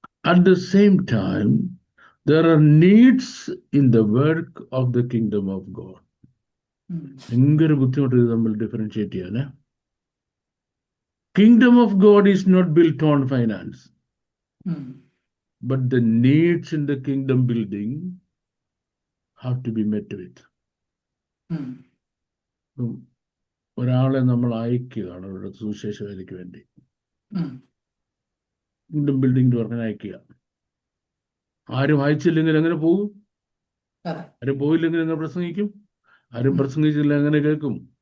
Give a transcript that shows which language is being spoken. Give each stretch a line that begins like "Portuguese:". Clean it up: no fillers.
English: At the same time, there are needs in the work of the kingdom of God.
Malayalam: ഭയങ്കര ബുദ്ധിമുട്ട് ഇത് തമ്മിൽ differentiate ചെയ്യാന്.
English: Kingdom of God is not built on finance, but the needs in the kingdom building have to be met with.
Malayalam: ഒരാളെ നമ്മൾ അയക്കുകയാണ് അവരുടെ സുവിശേഷ വേലയ്ക്ക് വേണ്ടി. കിങ്ഡം ബിൽഡിംഗ് പറഞ്ഞാൽ അയക്കുക. ആരും അയച്ചില്ലെങ്കിൽ എങ്ങനെ പോകും? ആരും പോയില്ലെങ്കിൽ എങ്ങനെ പ്രസംഗിക്കും? ആരും പ്രസംഗിച്ചില്ല എങ്ങനെ കേൾക്കും?